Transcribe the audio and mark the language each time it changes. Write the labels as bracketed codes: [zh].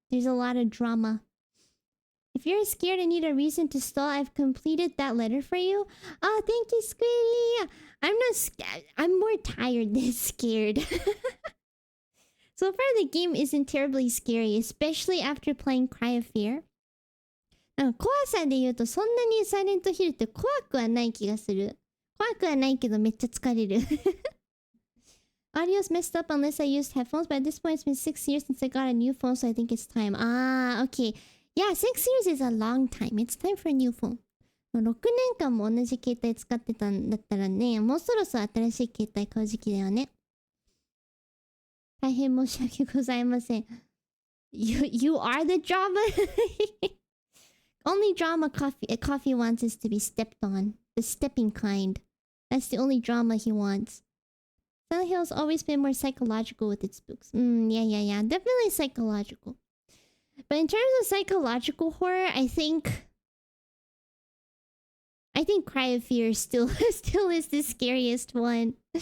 [en] There's a lot of drama. If you're scared and need a reason to stall, I've completed that letter for you. Oh, thank you, Squiddy. I'm not scared. I'm more tired than scared. So far, the game isn't terribly scary, especially after playing Cry of Fear. [ja] なんか怖さで言うとそんなにサイレントヒルって怖くはない気がする。怖くはないけどめっちゃ疲れる。 [en] Audio's messed up unless I used headphones, but at this point it's been 6 years since I got a new phone, so I think it's time. Ah, okay. Yeah, 6 years is a long time. It's time for a new phone. [ja] 6年間も同じ携帯使ってたんだったらね、もうそろそろ新しい携帯買う時期だよね。大変申し訳ございません。 [en] You are the drama? Only drama coffee wants is to be stepped on. The stepping kind. That's the only drama he wants. Silent Hill's always been more psychological with its spooks. Yeah. Definitely psychological. But in terms of psychological horror, I think Cry of Fear still is the scariest one.